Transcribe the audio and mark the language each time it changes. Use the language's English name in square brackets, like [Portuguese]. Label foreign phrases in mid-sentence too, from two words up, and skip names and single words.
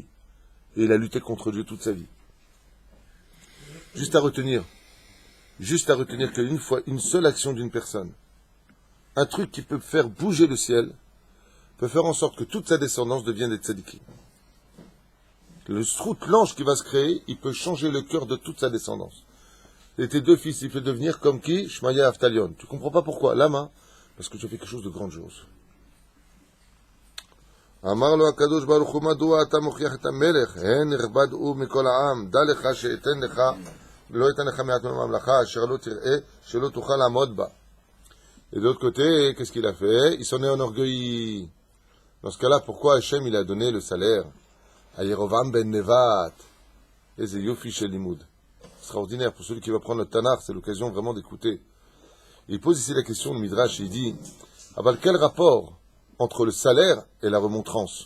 [French] Et il a lutté contre Dieu toute sa vie. Juste à retenir qu'une fois, une seule action d'une personne, un truc qui peut faire bouger le ciel, peut faire en sorte que toute sa descendance devienne des tzadikim. Le srout, l'ange qui va se créer, il peut changer le cœur de toute sa descendance. Et tes 2 fils, il peut devenir comme qui? Shmaya Aftalion. Tu comprends pas pourquoi? Lama? Parce que tu as fait quelque chose de grandiose. [Hebrew] אמר לו הקדוש ברוך הוא מדוע אתה מוכיח את המלך הן נכבד הוא מכל העם דע לך שאתן לך לא אתן לך מעט מהממלכה אשר לא תראה שלא תוכל לעמוד בה. [French] Et de l'autre côté, qu'est-ce qu'il a fait? Il s'en est enorgueilli. Dans ce cas-là, pourquoi Hachem il a donné le salaire à Yerovam ben Nevat? Et c'est [Hebrew] יופי של לימוד. [French] Extraordinaire pour celui qui va prendre le Tanakh, c'est l'occasion vraiment d'écouter. Il pose ici la question de Midrash, il dit, quel rapport entre le salaire et la remontrance?